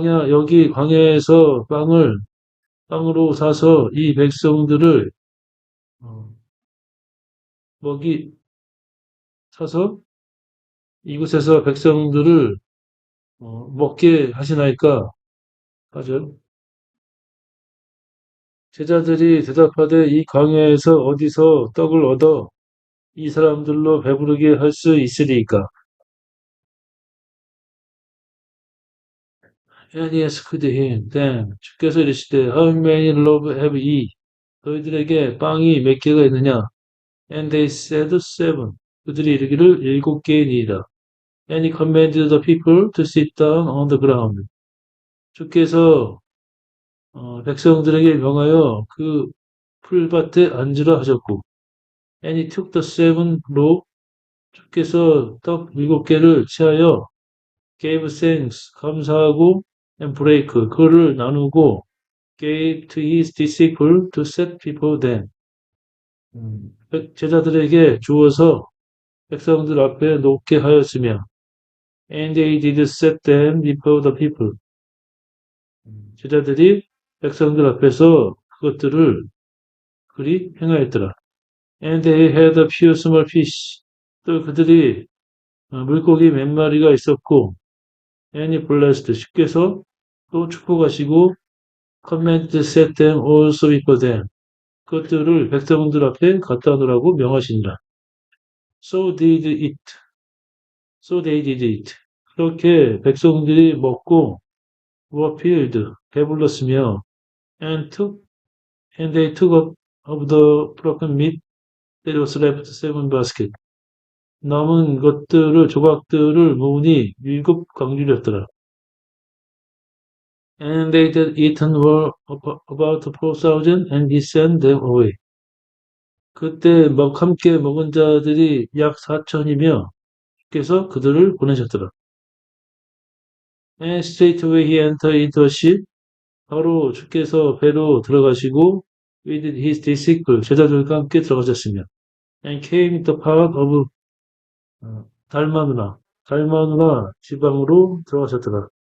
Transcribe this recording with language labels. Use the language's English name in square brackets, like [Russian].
[Korean] 여기 광야에서 빵으로 사서 이 백성들을 사서 이곳에서 백성들을 먹게 하시나이까? 하죠. 제자들이 대답하되 이 광야에서 어디서 떡을 얻어 이 사람들로 배부르게 할 수 있으리이까? [English] And he asked him, then [Korean] 주께서 이르시되 [English] How many loaves have ye? [Korean] 너희들에게 빵이 몇 개가 있느냐? [English] And they said 7. [Korean] 그들이 이르기를 7개이니이다. [English] And he commanded the people to sit down on the ground. [Korean] 주께서 백성들에게 명하여 그 풀밭에 앉으라 하셨고, [English] and he took the 7 loaves. [Korean] 주께서 떡 7개를 취하여 [English] gave thanks, [Korean] 감사하고, [English] and break, [Korean] 그를 나누고, [English] gave to his disciples to set before them. [Korean] 제자들에게 주어서 백성들 앞에 놓게 하였으며, [English] and they did set them before the people. [Korean] 제자들이 백성들 앞에서 그것들을 그리 행하였더라. [English] And they had a few small fish. [Korean] 또 그들이 물고기 몇 마리가 있었고, [English] and he blessed. [Korean] 주께서 또 축복하시고, [English] commanded to set them also before them. [Korean] 그것들을 백성들 앞에 갖다 놓으라고 명하시니라. [English] So they did it. [Korean] 그렇게 백성들이 먹고 [English] were filled, [Korean] 배불렀으며 [English] and they took up of the broken meat that was left 7 baskets. [Korean] 남은 조각들을 모으니 7강줄이었더라. [English] And they that eaten were about 4,000 and he sent them away. [Korean] 그때 함께 먹은 자들이 약 4,000이며 주께서 그들을 보내셨더라. [English] And straightway he entered into a ship. [Korean] 바로 주께서 배로 들어가시고 [English] with his disciples, [Korean] 제자들과 함께 들어가셨으며 [English] and came to the part of [Korean] 달마누나 지방으로 들어가셨더라.